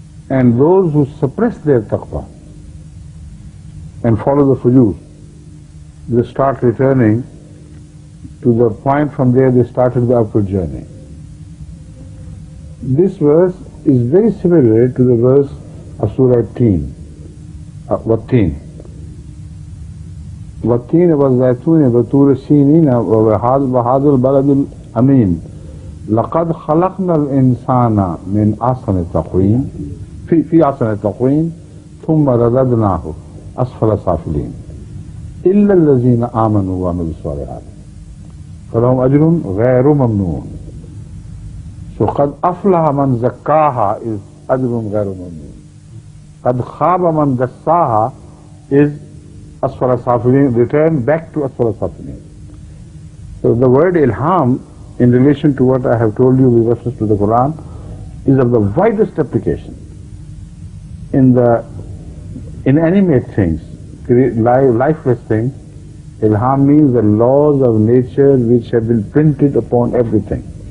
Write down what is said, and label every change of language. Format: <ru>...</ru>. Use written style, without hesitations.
<en>And those who suppress their taqwa and follow the fujur, they start returning to the point from there they started the upward journey. This verse is very similar to the verse of Surah Teen, Watteen.</en> <ar>Watteen وَالزَّيْتُونِ وَطُورِ سِينِينَ وَهَذَا الْبَلَدِ الْأَمِينَ لَقَدْ خَلَقْنَا الْإِنسَانَ مِنْ أَحْسَنِ تَقْوِيمٍ في أحسن تقويم ثم رددناه أسفل سافلين إلا الذين آمنوا وعملوا الصالحات فلهم أجر غير ممنون. So قد أفلح من زكاها is أجر غير ممنون. قد خاب من دساها is أسفل سافلين, return back to أسفل سافلين.</ar> <en>So the word ilham in relation to what I have told you with reference to the Quran is of the widest application. In the inanimate things, lifeless things, ilham means the laws of nature which have been printed upon everything.</en>